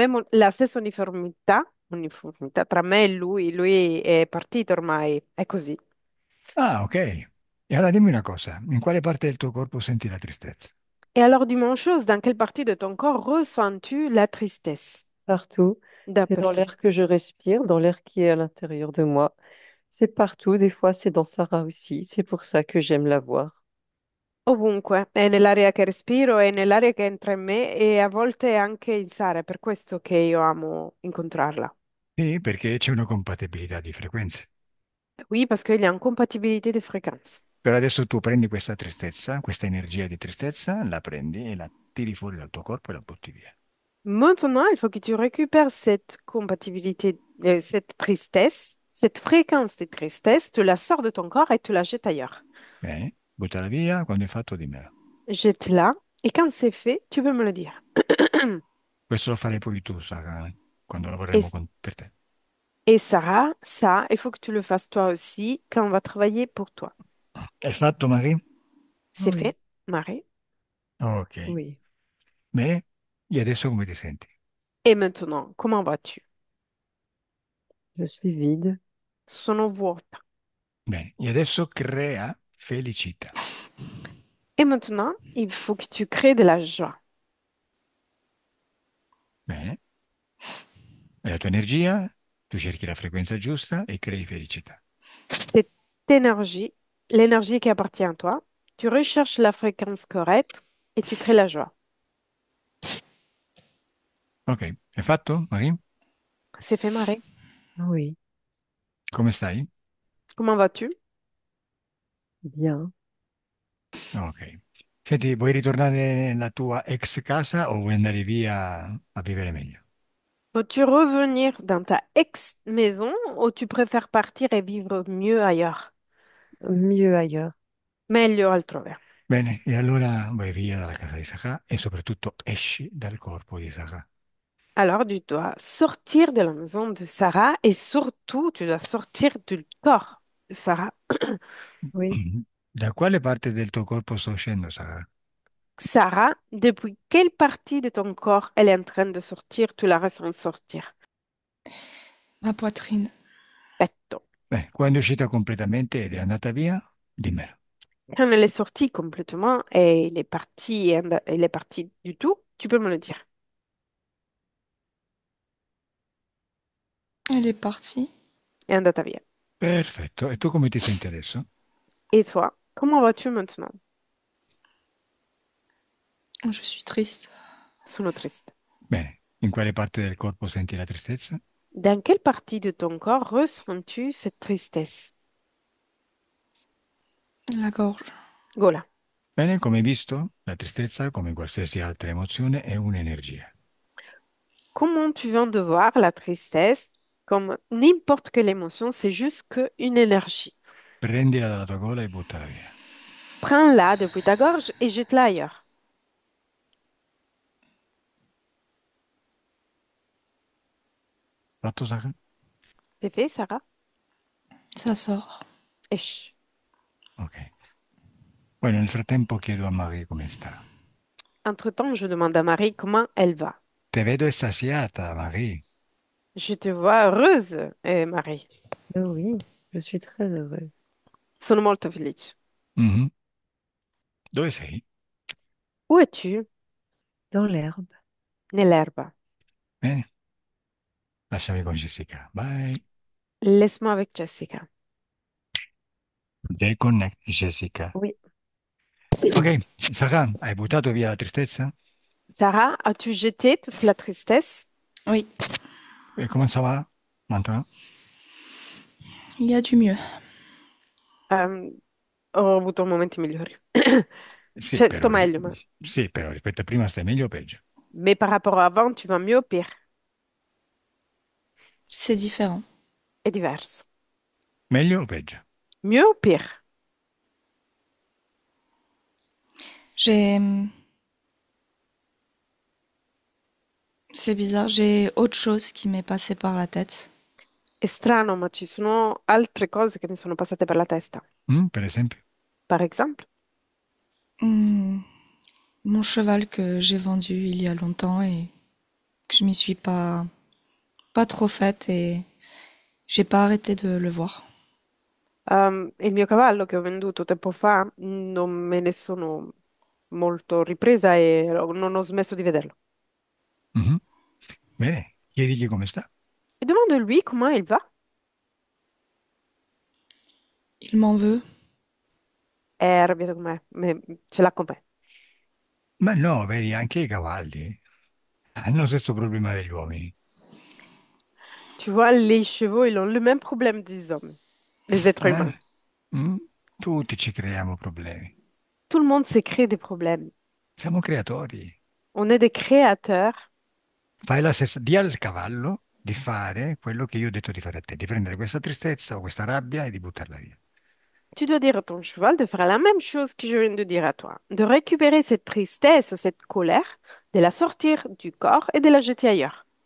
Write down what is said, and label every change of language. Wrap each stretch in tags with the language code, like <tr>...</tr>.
<it>la stessa uniformità tra me e lui. Lui è partito ormai, è così. Ah, ok. E allora dimmi una cosa, in quale parte del tuo corpo senti la tristezza?</it> <fr>Et alors, dis-moi une chose, dans quelle partie de ton corps ressens-tu la tristesse? Partout. C'est dans l'air que je respire, dans l'air qui est à l'intérieur de moi. C'est partout, des fois c'est dans Sarah aussi. C'est pour ça que j'aime la voir.</fr> <it>Ovunque, è nell'aria che respiro, è nell'aria che entra in me e a volte anche in Sara, è per questo che io amo incontrarla. Sì, perché c'è una compatibilità di frequenze.</it> <fr>Oui, parce qu'il y a une compatibilité de fréquences.</fr> <it>Però adesso tu prendi questa tristezza, questa energia di tristezza, la prendi e la tiri fuori dal tuo corpo e la butti via.</it> <fr>Maintenant, il faut que tu récupères cette compatibilité, cette tristesse, cette fréquence de tristesse, tu la sors de ton corps et tu la jettes ailleurs.</fr> <it>Bene? Buttala via, quando hai fatto dimmelo.</it> <fr>Jette-la et quand c'est fait, tu peux me le dire.</fr> <it>Questo lo farai poi tu, Sara, quando</it> <fr>Et,</fr> <it>lavoreremo per te.</it> <fr>et Sarah, ça, il faut que tu le fasses toi aussi quand on va travailler pour toi.</fr> <it>Hai fatto, Marie?</it> <fr>C'est Oui, fait, Marie. Ok. oui.</fr> <it>Bene? E adesso come ti senti?</it> <fr>Et maintenant, comment vas-tu? Je suis vide.</fr> <it>Sono vuota. Bene. E adesso crea felicità.</it> <fr>Et maintenant, il faut que tu crées de la joie.</fr> <it>Bene? E la tua energia, tu cerchi la frequenza giusta e crei felicità.</it> <fr>Cette énergie, l'énergie qui appartient à toi, tu recherches la fréquence correcte et tu crées la joie.</fr> <it>Ok. Hai fatto, Marie?</it> <fr>C'est fait, Marie. Oui,</fr> <it>Come stai?</it> <fr>Comment vas-tu? bien. Ok.</fr> <it>Senti, vuoi ritornare nella tua ex casa o vuoi andare via a vivere meglio?</it> <fr>Veux-tu revenir dans ta ex-maison ou tu préfères partir et vivre mieux ailleurs? Mieux ailleurs.</fr> <it>Meglio altrove. Bene, e allora vai via dalla casa di Sacra e soprattutto esci dal corpo di Sacra.</it> <fr>Alors, tu dois sortir de la maison de Sarah et surtout, tu dois sortir du corps de Sarah. Oui,</fr> <it>Da quale parte del tuo corpo sto uscendo, Sacra?</it> <fr>Sarah, depuis quelle partie de ton corps elle est en train de sortir, tu la ressens sortir? Ma poitrine.</fr> <it>Petto. Bene, quando è uscita completamente ed è andata via, dimmelo.</it> <fr>Quand elle est sortie complètement et il est parti du tout, tu peux me le dire. Elle est partie.</fr> <it>è andata via. Perfetto. E tu come ti senti adesso?</it> <fr>Et toi, comment vas-tu maintenant? Je suis triste.</fr> <it>Sono triste. Bene. In quale parte del corpo senti la tristezza?</it> <fr>Dans quelle partie de ton corps ressens-tu cette tristesse? La gorge.</fr> <it>Gola. Bene, come hai visto, la tristezza, come qualsiasi altra emozione, è un'energia.</it> <fr>Comment tu viens de voir la tristesse, comme n'importe quelle émotion, c'est juste qu'une énergie.</fr> <it>Prendila dalla tua gola e buttala via.</it> <fr>Prends-la depuis ta gorge et jette-la ailleurs.</fr> <it>Fatto, Sara?</it> <fr>C'est fait, Sarah? Ça sort. Esh. Ok.</fr> <it>Poi nel frattempo chiedo a Marie come sta.</it> <fr>Entre-temps, je demande à Marie comment elle va.</fr> <it>Te vedo estasiata, Marie.</it> <fr>Je te vois heureuse, Marie. Oui, je suis très heureuse.</fr> <it>Sono molto felice. Mhm. Dove sei?</it> <fr>Où es-tu? Dans l'herbe.</fr> <it>Nell'erba. Bene, lasciami con Jessica.</it> <en>Bye.</en> <fr>Laisse-moi avec Jessica. Deconnect Jessica. Oui,</fr> <it>Ok, Sara, hai buttato via la tristezza?</it> <fr>Sarah, as-tu jeté toute la tristesse? Oui, E come ça va maintenant? il y a du mieux.</fr> <it>Ehm, ho avuto momenti migliori. Sì, Cioè, però, sto meglio, ma... sì, però rispetto a prima stai meglio o peggio?</it> <fr>Mais par rapport à avant, tu vas mieux ou pire? C'est différent.</fr> <it>È diverso. Meglio o peggio?</it> <fr>Mieux ou pire? J'ai, c'est bizarre, j'ai autre chose qui m'est passé par la tête.</fr> <it>È strano, ma ci sono altre cose che mi sono passate per la testa. Per esempio?</it> <fr>Par exemple, Hmm, mon cheval que j'ai vendu il y a longtemps et que je m'y suis pas trop faite et j'ai pas arrêté de le voir.</fr> <it>il mio cavallo che ho venduto tempo fa, non me ne sono molto ripresa e non ho smesso di vederlo. Mhm. Bene, chiedigli come sta.</it> <fr>E demande-lui comment il va. Il m'en veut.</fr> <it>È arrabbiato con me, ce l'ha con me. Ma no, vedi, anche i cavalli hanno lo stesso problema degli uomini.</it> <fr>Tu vois, les chevaux, ils ont le même problème des hommes, des êtres Eh? humains. Mm?</fr> <it>Tutti ci creiamo problemi.</it> <fr>Tout le monde se crée des problèmes.</fr> <it>Siamo creatori.</it> <fr>On est des créateurs.</fr> <it>Fai la stessa, di al cavallo di fare quello che io ho detto di fare a te, di prendere questa tristezza o questa rabbia e di buttarla via.</it> <fr>Tu dois dire à ton cheval de faire la même chose que je viens de dire à toi, de récupérer cette tristesse ou cette colère, de la sortir du corps et de la jeter ailleurs.</fr>